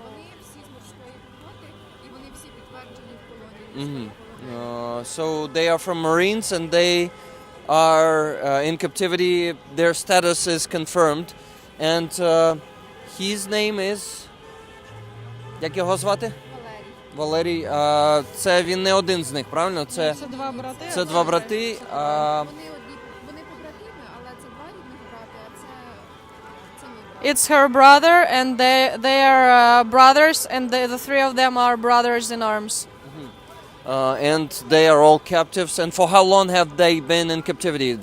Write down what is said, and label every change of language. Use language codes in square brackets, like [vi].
[uk] Вони всі з морської піхоти, і вони всі підтверджені в полоні. [en] So they are from Marines and they are in captivity. Their status is confirmed. And his name is... [uk] Як його звати? Валерій. Валерій. Це він не один з них, правильно? Це два брати. Це два брати. Вони побратими, але це два рідних брати, а це мій брат. [en] It's her brother and they are brothers and the three of them are brothers in arms. And they are all captives. And for how long have they been in captivity?